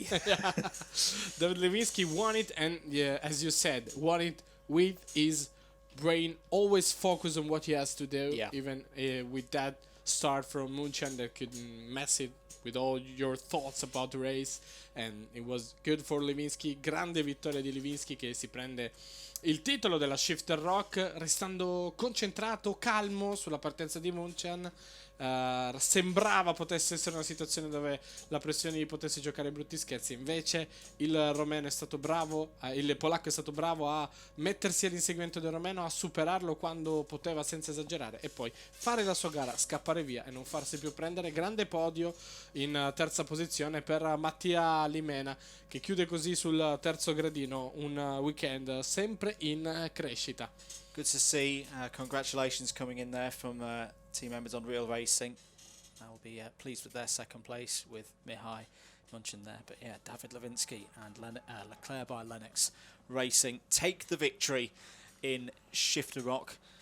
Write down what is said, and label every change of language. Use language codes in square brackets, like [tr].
[en] David Lewinsky won it, and as you said, won it with his brain, always focus on what he has to do, even with that start from Munchen that could mess it with all your thoughts about the race, and it was good for Lewinsky. [it] Grande vittoria di Lewinsky che si prende il titolo della Shifter ROK restando concentrato, calmo sulla partenza di Munchen. Sembrava potesse essere una situazione dove la pressione gli potesse giocare brutti scherzi, invece il romeno è stato bravo, il polacco è stato bravo a mettersi all'inseguimento del romeno, a superarlo quando poteva senza esagerare e poi fare la sua gara, scappare via e non farsi più prendere. Grande podio in terza posizione per Mattia Lemena, che chiude così sul terzo gradino un weekend sempre in crescita. [en] Good to see. Congratulations coming in there from team members on Real Racing. I will be pleased with their second place with Mihai Munchen there. But yeah, David Lewinsky and Leclerc by Lennox Racing take the victory in Shifter ROK.